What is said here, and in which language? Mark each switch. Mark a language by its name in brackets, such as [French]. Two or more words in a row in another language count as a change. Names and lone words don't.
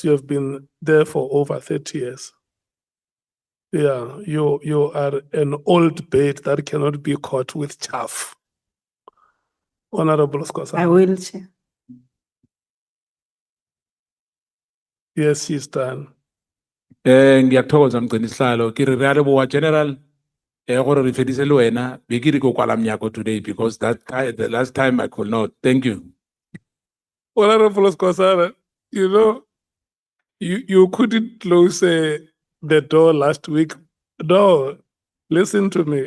[English] You have been there for over 30 years. Yeah, you are an old bait that cannot be caught with chaff. Honorable Scosa. I will, Chair. Yes, she's done. [Zulu] Ngiyakuthokoza Mgcinisihlalo [Southern Sotho] ke re re a leboha General gore re fedise le wena be ke re ko kwala mnyako [English] today because the last time I could not. Thank you. Honorable Scosa, you know, you couldn't close the door last week. No, listen to me.